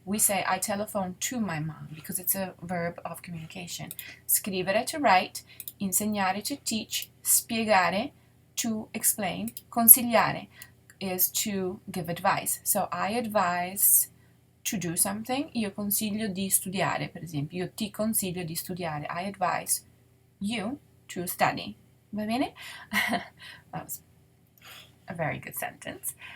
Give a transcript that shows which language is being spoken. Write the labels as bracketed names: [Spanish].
[English] We say I telephone to my mom because it's a verb of communication. Scrivere, to write. Insegnare, to teach. Spiegare, to explain. Consigliare is to give advice. So I advise to do something. [Italian] Io consiglio di studiare, per esempio. Io ti consiglio di studiare. [English] I advise you to study. [Italian] Va bene? [English] That was a very good sentence.